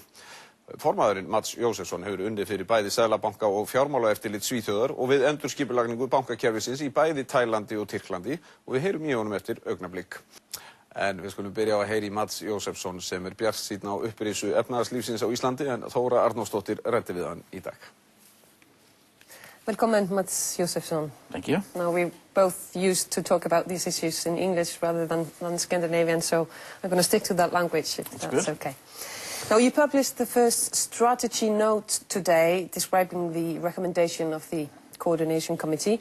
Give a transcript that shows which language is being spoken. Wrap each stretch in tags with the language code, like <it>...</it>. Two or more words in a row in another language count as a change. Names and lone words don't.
<is>Formaðurinn Mats Jósefsson hefur unnið fyrir bæði Seðlabanka og fjármálaeftirlit Svíþjóðar og við endurskipulagningu bankakerfisins í bæði Tælandi og Tyrklandi og við heyrum í honum eftir augnablik. En við skulum byrja á að heyra í Mats Jósefsson sem bjartsýnn á upprisu efnahagslífsins á Íslandi en Þóra Arnórsdóttir ræddi við hann í dag.</is> <en>Welcome, Mats Jósefsson. Thank you. Now, we're both used to talk about these issues in English rather than Scandinavian, so I'm going to stick to that language, if that's okay. Now, you published the first strategy note today describing the recommendation of the Coordination Committee.</en>